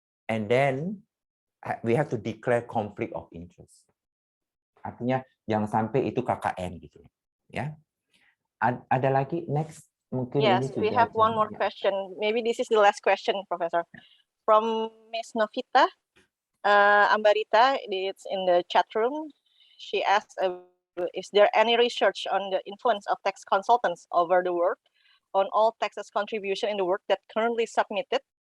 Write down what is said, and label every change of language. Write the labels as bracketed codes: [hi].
[en] And then we have to declare conflict of interest. [id] Artinya jangan sampai itu KKN gitu ya. Ada lagi next mungkin. [en] Yes, [id] ini [en] we have one more question. Maybe this is the last question, Professor. From Ms. Novita Ambarita, it's in the chat room. She asked, is there any research on the influence of tax consultants over the world on all taxes contribution in the work that currently submitted?